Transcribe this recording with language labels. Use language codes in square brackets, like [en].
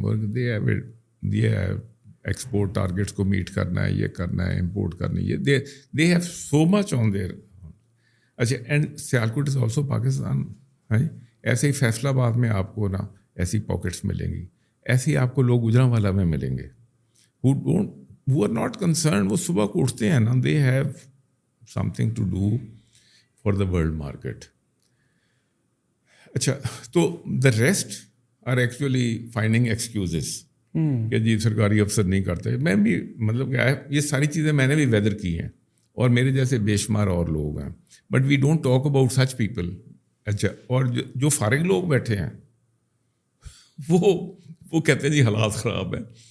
[en] work they have [ur] export targets کو meat کرنا ہے، یہ کرنا ہے، امپورٹ کرنی ہے. [en] They have so much on there. اچھا، and Sialkot is also Pakistan. [ur] ایسے ہی فیصلہ آباد میں آپ کو نا ایسی پاکٹس ملیں گی، ایسے ہی آپ کو لوگ گجرانوالہ میں ملیں گے [en] who are not concerned. [ur] وہ صبح کو اٹھتے ہیں نا، [en] they have something to do for the world market. [ur] اچھا، تو [en] the rest are actually finding excuses [ur] کہ جی سرکاری افسر نہیں کرتے. میں بھی مطلب کہ یہ ساری چیزیں میں نے بھی ویدر کی ہیں، اور میرے جیسے بے شمار اور لوگ ہیں، [en] But we don't talk about such people. [ur] اچھا، اور جو فارغ لوگ بیٹھے ہیں وہ کہتے ہیں جی حالات خراب ہیں.